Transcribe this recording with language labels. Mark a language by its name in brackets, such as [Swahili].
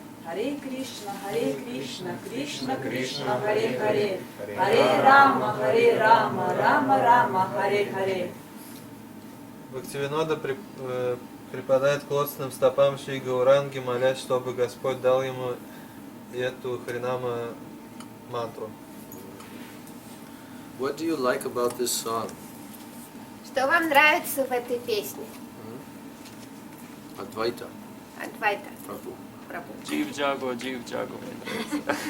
[Sanskrit] Харе Кришна, Кришна Кришна, Харе Харе, Харе Рама, Рама Рама, Харе Харе. [Russian] Бхактивинода припадает к лотосным стопам Шри Гауранги, молясь, чтобы Господь дал ему эту Харинама мантру. [English] What do you like about this song? [Russian] Что вам нравится в этой песне? [English] Advaita, [Russian] Адвайта. [English] Prabhu. [Russian] Прабху. Джив Джаго, мне нравится.